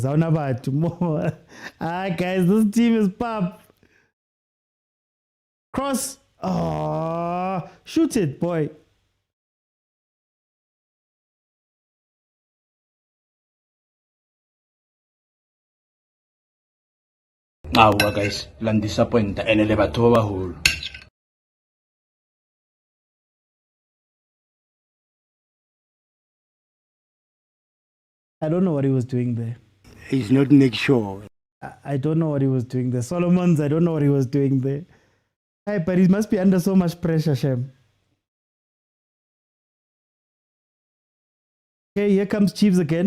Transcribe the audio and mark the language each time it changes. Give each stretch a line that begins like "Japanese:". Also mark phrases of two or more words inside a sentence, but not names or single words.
English: How about tomorrow? Guys, this team is pop. Cross. Oh, shoot it, boy. Awa guys,
Southern Sotho: la disappointa ene le batho ba baholo.
English: I don't know what he was doing there. He's not Nick Shaw. I don't know what he was doing there. Solomon's, I don't know what he was doing there. Hey, but he must be under so much pressure, Shem. Okay, here comes Chiefs again.